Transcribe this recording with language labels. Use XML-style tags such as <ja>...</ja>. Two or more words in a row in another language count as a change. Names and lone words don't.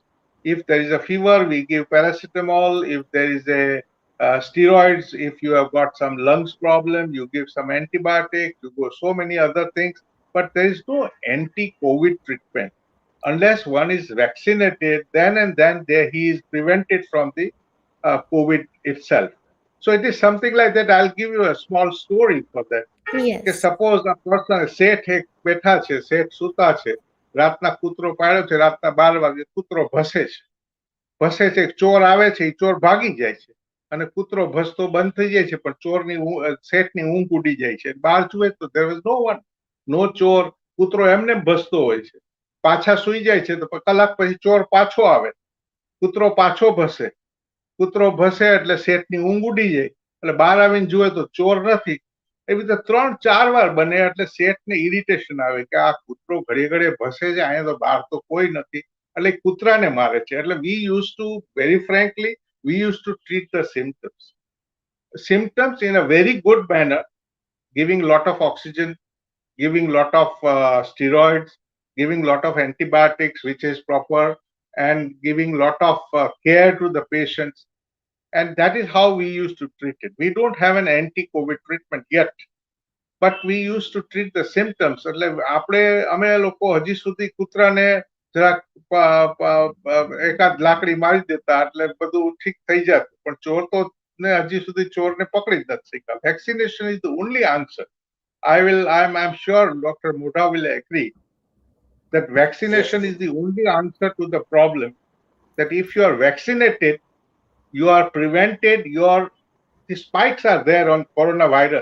<en>If there is a fever, we give paracetamol. If there is a steroids, if you have got some lungs problem, you give some antibiotic, you go so many other things, but there is no anti-COVID treatment unless one is vaccinated. Then and then there he is prevented from the COVID itself. So it is something like that. I'll give you a small story for that.</en> <gu>કે</gu> <en>Yes.</en> <gu>સપોઝ આ પર્સન શેઠ એક બેઠા છે, શેઠ સૂતા છે, રાતના કૂતરો પાડ્યો છે, રાતના 12 વાગે કૂતરો ભસે છે, ચોર આવે છે, એ ચોર ભાગી જાય છે અને કૂતરો ભસતો બંધ થઈ જાય છે, પણ ચોરની શેઠની ઊંઘ ઉડી જાય છે. બહાર જુએ તો</gu> <en>there was no one, no</en> <gu>ચોર, કૂતરો એમને ભસતો હોય છે. પાછા સુઈ જાય છે તો કલાક પછી ચોર પાછો આવે, કૂતરો પાછો ભસે, કૂતરો ભસે એટલે શેઠની ઊંઘ ઉડી જાય, એટલે બહાર આવીને જુએ તો ચોર નથી. એવી રીતે 3-4 વાર બને એટલે શેઠને ઇરિટેશન આવે કે આ કૂતરો ઘડીએ ઘડીએ ભસે છે, અહીંયા તો બહાર તો કોઈ નથી, એટલે કૂતરાને મારે છે.</gu> <en>એટલે we use to very frankly we used to treat the symptoms in a very good manner, giving lot of oxygen, giving lot of steroids, giving lot of antibiotics which is proper, and giving lot of care to the patients. And that is how we used to treat it. We don't have an anti-COVID treatment yet, but we used to treat the symptoms.</en> <gu>એટલે આપણે અમે લોકો હજી સુધી કૂતરાને જરાક એકાદ લાકડી મારી દેતા એટલે બધું ઠીક થઈ જાત, પણ ચોર તો ને હજી સુધી ચોરને પકડી જ નથી શક્યા.</gu> <en>Vaccination is the only answer. I'm sure Dr. Modha will agree that vaccination is the only answer to the problem. That if you are vaccinated, you are prevented your the spikes are there on coronavirus.</en>